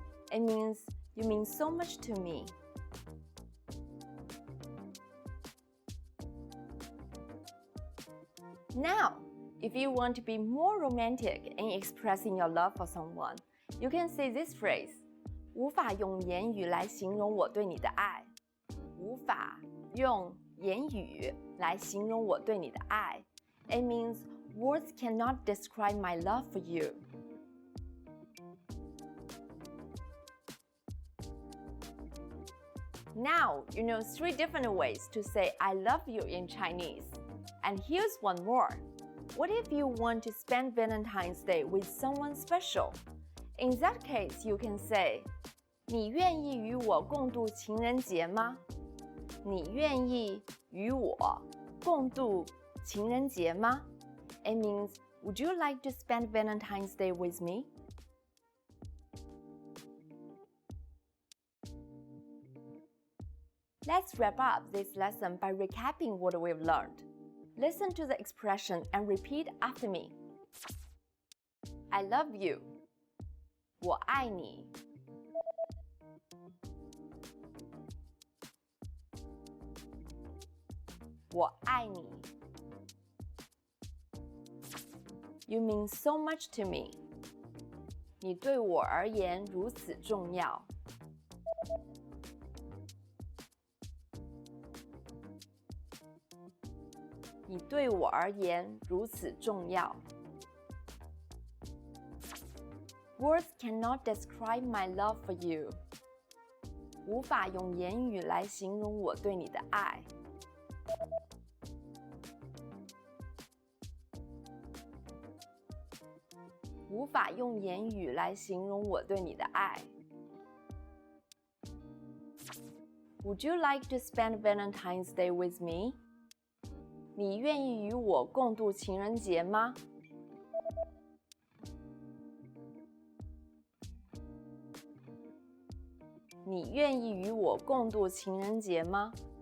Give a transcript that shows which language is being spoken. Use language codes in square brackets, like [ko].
[en] It means you mean so much to me. Now, if you want to be more romantic in expressing your love for someone, you can say this phrase. [zh] 无法用言语来形容我对你的爱。无法用言语来形容我对你的爱。 [en] It means words cannot describe my love for you. Now you know 3 different ways to say I love you in Chinese. And here's one more. What if you want to spend Valentine's Day with someone special? In that case, you can say, [zh] 你愿意与我共度情人节吗？你愿意与我共度情人节吗？ [en] It means, would you like to spend Valentine's Day with me? Let's wrap up this lesson by recapping what we've learned. Listen to the expression and repeat after me. I love you. [zh] 我爱你。我爱你。 [en] You mean so much to me. [zh] 你对我而言如此重要。你对我而言如此重要。 [en] Words cannot describe my love for you. [zh] 无法用言语来形容我对你的爱。无法用言语来形容我对你的爱。 [en] Would you like to spend Valentine's Day with me? [zh] 你愿意与我共度情人节吗？你愿意与我共度情人节吗？